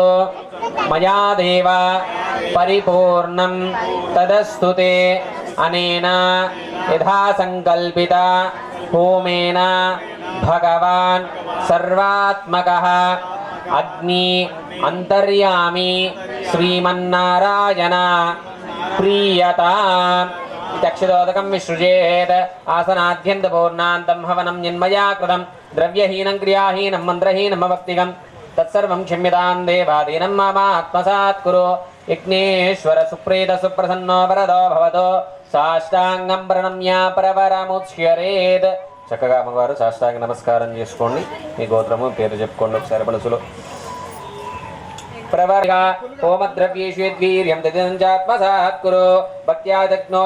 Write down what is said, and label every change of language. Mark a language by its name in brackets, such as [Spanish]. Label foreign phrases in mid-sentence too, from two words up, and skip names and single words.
[Sanskrit] मया देव परिपूर्णं तदस्तु ते अनेन यथा संकल्पिता होमेन भगवान् सर्वात्मकः अग्नि अंतर्यामी श्रीमन्नारायण प्रीयता दक्षिदोदकं विसृजेत् आसनाद्यन्तपूर्णान्तं हवनं यन्मया कृतं द्रव्यहीनं क्रियाहीनं मन्त्रहीनं भक्तिगं तत्सर्वं क्षम्यतां देवादीनं मम आत्मसात् कुरु विघ्नेश्वर सुप्रीत सुप्रसन्नो वरदो भवतो సాష్టాంగం ప్రణమ్య ప్రవరముచ్యరేత్ [Telugu] చక్కగా అమ్మవారు సాష్టాంగ నమస్కారం చేసుకోండి మీ గోత్రము పేరు చెప్పుకోండి ఒకసారి మనసులో [Sanskrit] ప్రవర్గా హోమద్రవ్యేషు యద్వీర్యం తదించాత్మసాత్ కురు భక్త్యా దగ్నో